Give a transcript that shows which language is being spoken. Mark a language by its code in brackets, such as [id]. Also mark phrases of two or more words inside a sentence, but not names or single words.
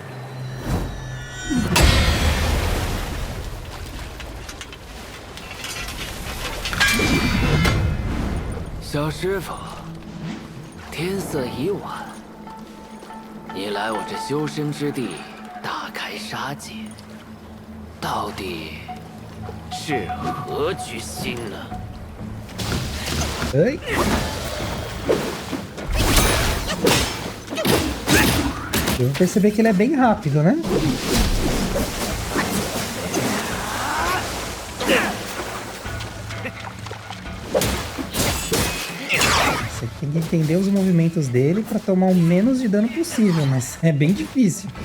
[zh] 小师傅，天色已晚，你来我这修身之地大开杀戒，到底是何居心呢？ [pt] Ai. Eu vou perceber que ele é bem rápido, né? Você tem que entender os movimentos dele para tomar o menos de dano possível, mas é bem difícil.